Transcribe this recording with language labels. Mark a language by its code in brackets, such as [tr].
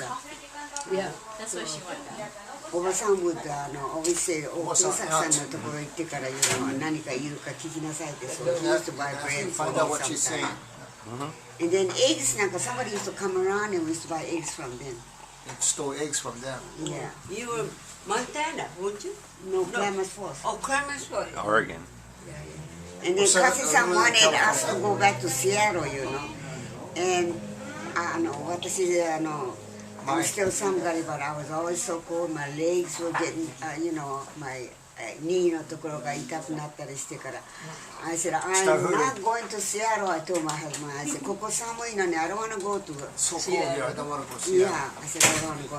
[en] Yeah, that's what she wanted. [ja] おばさん [en] would always say, [ja] お父さんのところ行ってから、何か言うか聞きなさいって、 [en] so he used to buy bread for Find out me what she's saying. sometimes. And then eggs, なんか somebody used to come around and we used to buy eggs from them. And stole eggs from them. Yeah. You were Montana, weren't you? No, Klamath Falls. Oh, Clemens Falls. Oregon. And then So, Kasi-san wanted us to California. go back to Seattle, And, I'm still somebody, but I was always so cold. My legs were getting, my knee [ja] のところが痛くなったりしてから。 [en] I said, I'm not going to Seattle, I told my husband. I said, [ja] ここ寒いのに [en] I don't want to go to So cold here, I don't want to go see Yeah, I said, I don't want to go.